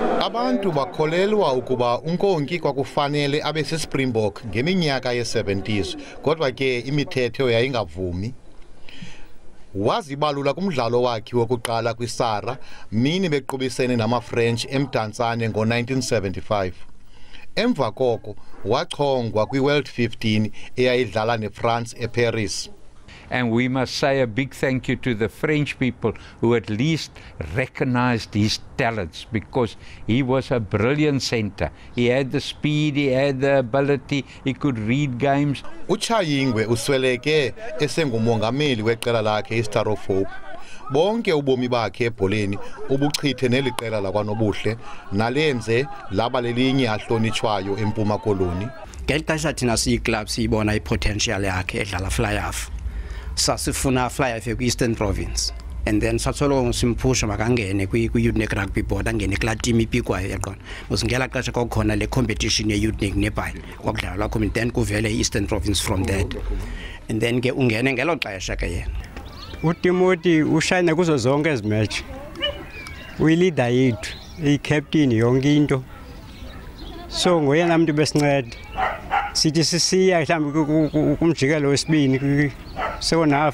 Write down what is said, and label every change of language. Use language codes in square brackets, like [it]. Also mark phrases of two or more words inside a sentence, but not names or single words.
[xh] Abantu bakholelwa ukuba uNkonki kwakufanele abe seSpringbok ngeminyaka ye-70s, kodwa ke imithetho yayingavumi. Wazibalula kumdlalo wakhe wokuqala kwiSARA mini bequbisene namaFrench eMdantsane ngo-1975. Emva koko wachongwa kwiWorld 15 eyayidlala neFrance eParis. [en] And we must say a big thank you to the French people who at least recognized his talents, because he was a brilliant centre. He had the speed, he had the ability, he could read games. [xh] uChayingwe usweleke esengumongameli weqela lakhe iStar of Hope. Bonke ubomi bakhe ebholeni ubuchithe neli qela lakwaNobuhle nalenze laba lelinye ahlonitshwayo eMpuma Koloni. Ngexesha thina siyi-club siyibona i-potential yakhe edlala fly-half. Sasifuna fly-half kwi-Eastern Province. [en] And then [xh] satsolo simphusha makangene kwi-Youth Rugby Board angene kula team ipikwayo yaqona. Musingela xesha kwakhona le competition ye-Youth neBhayi. Kwakudlala la community then kuvele i-Eastern Province [en] from that. [xh] And then ke ungene ngelo xesha ke yena. uTimothy ushayina kuzo zonke ezi match. Uyi-leader yethu, i-captain yonke into. So ngoyena umuntu besinceda. Sithi sisiya mhlawumbe kumjikelo wesibini sekonafu.